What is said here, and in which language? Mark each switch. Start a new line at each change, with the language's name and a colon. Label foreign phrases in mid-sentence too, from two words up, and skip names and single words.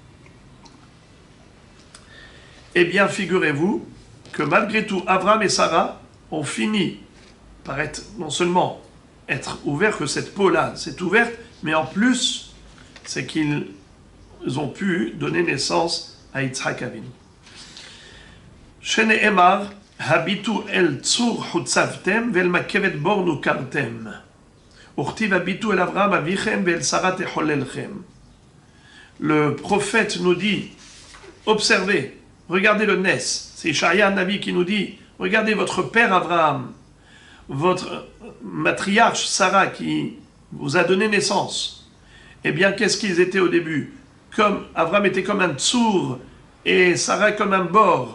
French: Eh bien, figurez-vous que malgré tout, Avram et Sarah ont fini par être, non seulement être ouverts, que cette peau-là s'est ouverte, mais en plus, c'est qu'ils ont pu donner naissance à
Hebrew: יצחק אבינו. שנאמר, הביטו אל צור חצבתם, ואל מקבת בור נקרתם. Urtiv הביטו אל אברהם אביכם, ואל שרה תחוללכם.
French: le prophète nous dit, observez, regardez le Nes. C'est
Hebrew: ישעיה נביא
French: qui nous dit, regardez votre père Abraham, votre matriarche Sarah qui vous a donné naissance. Eh bien, qu'est-ce qu'ils étaient au début? Comme Abraham était comme un tsour et Sarah comme un bord.